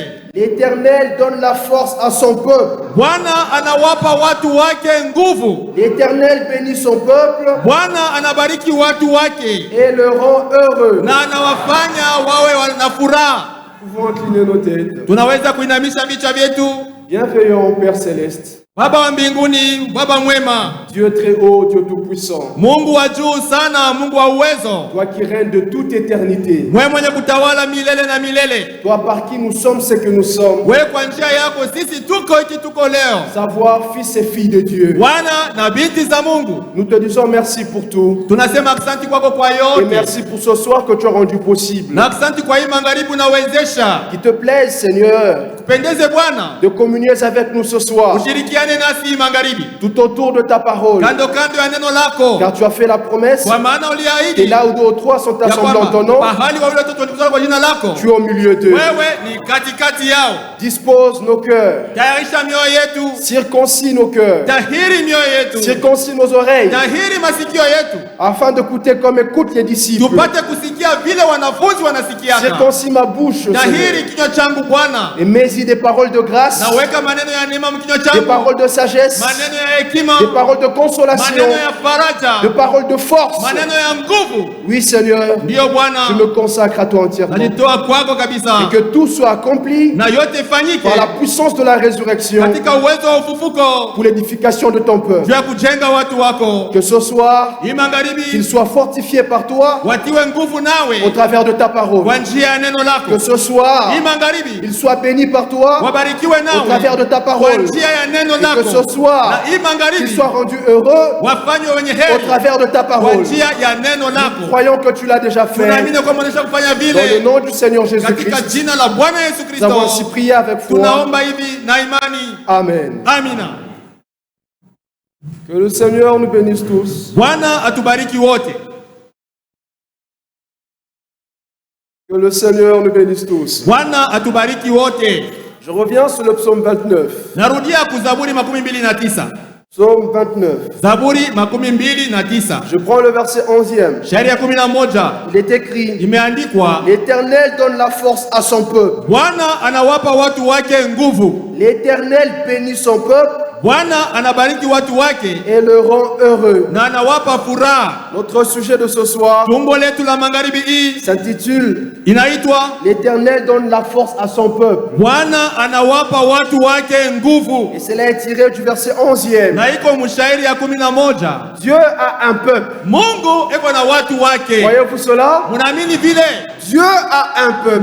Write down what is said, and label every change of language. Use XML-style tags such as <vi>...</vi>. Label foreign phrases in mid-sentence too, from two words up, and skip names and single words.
<fr>L'Éternel donne la force à son peuple.</fr> <sw>Bwana anawapa watu wake nguvu.</sw> <fr>L'Éternel bénit son peuple</fr> <sw>Bwana anabariki watu wake</sw> <fr>et le rend heureux.</fr> <sw>na anawafanya wawe na furaha.</sw> <fr>Nous pouvons incliner nos têtes.</fr> <sw>Tunaweza kuinamisha vichwa vyetu.</sw> <fr>Bienveillant Père Céleste,</fr> <sw>Baba wa mbinguni, Baba mwema,</sw> <fr>Dieu très haut, Dieu tout-puissant,</fr> <sw>Mungu wa juu sana, Mungu wa uwezo,</sw> <fr>toi qui règnes de toute éternité,</fr> <sw>wewe mwenye kutawala milele na milele,</sw> <fr>toi par qui nous sommes ce que nous sommes,</fr> <sw>wewe kwa njia yako sisi tuko hiki tuko leo,</sw> <fr>savoir fils et filles de Dieu.</fr> <sw>wana na binti za Mungu.</sw> <fr>Nous te disons merci pour tout</fr> <sw>Tunasema asante kwako kwa</sw> <fr>et</fr> <sw>yote,</sw> <fr>merci pour ce soir que tu as rendu possible.</fr> <sw>na asante kwa hii magharibi unawezesha.</sw> <fr>Qu'il te plaise, Seigneur,</fr> <sw>Kupendeze Bwana,</sw> <fr>de communier avec nous ce soir,</fr> <sw>ushirikiane nasi hii magharibi,</sw> <fr>tout autour de ta parole,</fr> <sw>kando kando ya neno lako,</sw> <fr>car tu as fait la promesse</fr> <sw>kwa maana</sw> <fr>et</fr> <sw>uliahidi</sw> <fr>là où deux ou trois sont</fr> <sw>ya</sw> <fr>assemblés en ton</fr> <sw>kwamba</sw> <fr>nom,</fr> <sw>mahali wawili watatu walikutana kwa jina lako,</sw> <fr>tu es au milieu d'eux.</fr> <sw>wewe ni katikati yao.</sw> <fr>Dispose nos cœurs,</fr> <sw>Tayarisha mioyo yetu,</sw> <fr>circoncis nos cœurs,</fr> <sw>tahiri mioyo yetu,</sw> <fr>circoncis nos oreilles,</fr> <sw>tahiri masikio yetu,</sw> <fr>afin d'écouter comme écoutent les disciples.</fr> <sw>tupate kusikia vile wanafunzi wanasikiaka.</sw> <fr>Circoncis ma bouche,</fr> <sw>Tahiri</sw> <fr>Seigneur,</fr> <sw>kinywa changu Bwana,</sw> <fr>et mets-y des paroles de grâce</fr> <sw>na weka maneno ya neema mkinywa</sw> <fr>des</fr> <sw>changu,</sw> <fr>paroles de sagesse,</fr> <sw>maneno ya hekima,</sw> <fr>des paroles de consolation,</fr> <sw>maneno ya faraja,</sw> <fr>des paroles de force.</fr> <sw>maneno ya nguvu.</sw> <fr>Oui, Seigneur,</fr> <sw>Ndiyo</sw> <fr>je</fr> <sw>Bwana,</sw> <fr>me consacre à toi entièrement.</fr> <sw>najitoa kwako kabisa,</sw> <fr>Et que tout soit accompli</fr> <sw>na yote ifanyike</sw> <fr>par la puissance de la résurrection</fr> <sw>katika uwezo wa ufufuko,</sw> <fr>pour l'édification de ton peuple.</fr> <sw>juu ya kujenga watu wako.</sw> <fr>Que ce soir,</fr> <sw>Hii magharibi</sw> <fr>qu'ils soient fortifiés par toi</fr> <sw>watiwe nguvu</sw> <fr>au</fr> <sw>nawe</sw> <fr>travers de ta parole.</fr> <sw>kwa njia ya neno lako.</sw> <fr>Que ce soir,</fr> <sw>Hii magharibi</sw> <fr>ils soient bénis par toi</fr> <sw>wabarikiwe</sw> <fr>au</fr> <sw>nawe</sw> <fr>travers de ta</fr> <sw>kwa</sw> <fr>parole.</fr> <sw>njia ya neno</sw> <fr>Et que</fr> <sw>lako,</sw> <fr>ce soir,</fr> <sw>na hii</sw> <fr>qu'ils</fr> <sw>magharibi</sw> <fr>soient rendus heureux</fr> <sw>wafanywe wenye</sw> <fr>au</fr> <sw>heri</sw> <fr>travers de ta</fr> <sw>kwa</sw> <fr>parole.</fr> <sw>njia ya neno lako.</sw> <fr>Croyons que tu l'as déjà fait.</fr> <sw>Tunaamini kwamba unaweza kufanya</sw> <fr>Dans le</fr> <sw>vile</sw> <fr>nom du Seigneur</fr> <sw>katika</sw> <fr>Jésus-Christ,</fr> <sw>jina la Bwana Yesu</sw> <fr>nous avons ainsi</fr> <sw>Kristo.</sw> <fr>prié avec foi.</fr> <sw>Tunaomba hivi na imani.</sw> <fr>Amen.</fr> <sw>Amina.</sw> <fr>Que le Seigneur nous bénisse tous.</fr> <sw>Bwana atubariki wote.</sw> <fr>Que le Seigneur nous bénisse tous.</fr> <sw>Bwana atubariki wote.</sw> <fr>Je reviens sur le psaume 29.</fr> <sw>Narudia kuzaburi 29.</sw> <fr>Psaume 29.</fr> <sw>Zaburi 29.</sw> <fr>Je prends le verset 11e.</fr> <sw>Shairi ya 11</sw> <fr>Il est écrit:</fr> <sw>imeandikwa,</sw> <fr>L'Éternel donne la force à son peuple.</fr> <sw>Bwana anawapa watu wake nguvu.</sw> <fr>L'Éternel bénit son peuple</fr> <sw>Bwana anabariki watu wake</sw> <fr>et le rend heureux.</fr> <sw>na anawapa furaha.</sw> <fr>Notre sujet de ce soir</fr> <sw>Tumbo letu la magharibi hii</sw> <fr>s'intitule</fr> <sw>inaitwa</sw> <fr>L'Éternel donne la force à son peuple.</fr> <sw>Bwana anawapa watu wake nguvu,</sw> <fr>Et cela est tiré du verset 11e.</fr> <sw>na iko mshairi ya 11.</sw> <fr>Dieu a un peuple.</fr> <sw>Mungu eko na watu wake.</sw> <fr>Voyez-vous cela?</fr> <sw>Munaamini vile?</sw> <fr>Dieu a un peuple.</fr>